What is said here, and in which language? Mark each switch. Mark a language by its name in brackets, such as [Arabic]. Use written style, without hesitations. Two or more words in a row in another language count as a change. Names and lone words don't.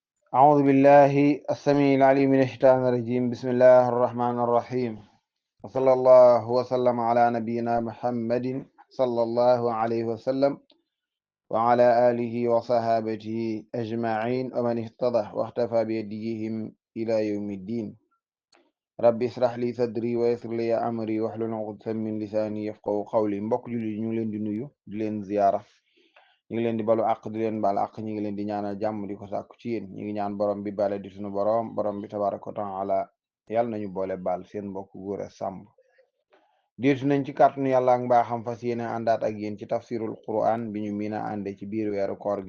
[Arabic] أعوذ بالله السميع العليم من الشيطان الرجيم. بسم الله الرحمن الرحيم، وصلى الله وسلم على نبينا محمد صلى الله عليه وسلم وعلى آله وصحابته أجمعين ومن اهتدى واختفى بهديهم إلى يوم الدين. ربي اشرح لي صدري ويسر لي أمري واحلل عقدة من لساني يفقهوا قولي. [Wolof] mbokk jullit ñu ngi leen di nuyu di leen ziyaara, ñu ngi leen di balu àq di leen baal àq, ñu ngi leen di ñaanal jàmm di ko sàkku ci yéen. ñu ngi ñaan borom bi bale di sunu borom bi [Arabic] تبارك وتعالى [Wolof] yàlla nañu boole baal. seen mbokk góor a sàmb diitu nañ ci kàttanu yàlla ak mbaaxam fas yéene àndaat ak yéen ci [Arabic] تفسير القرآن [Wolof] bi ñu miina ànde ci biir weeru koor gi.